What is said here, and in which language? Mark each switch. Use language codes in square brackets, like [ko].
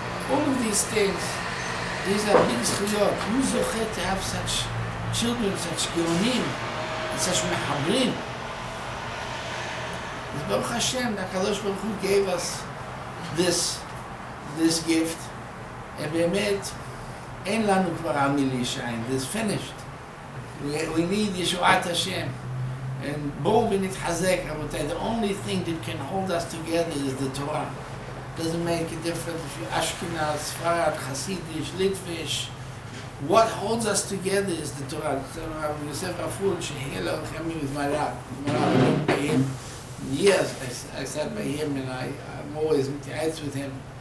[en] All of these things, these are big zchuyot. Who zocher to have such children, such geonim, and such mehabrim? Baruch Hashem, the Kadosh Baruch Hu gave us this gift, and [he] באמת אין לנו כבר על מי להישען. [en] This finished. We need Yeshuat Hashem. And [he] בואו ונתחזק, רבותיי. [en] The only thing that can hold us together is the Torah. Doesn't make a difference if you're Ashkenaz, Sfarad, Hasidish, Litvish. What holds us together is the Torah. Rabbi Yosef Raful, Shehila, Chemi with my Rab. By him. Years I sat by him and I'm always mitayetz with him.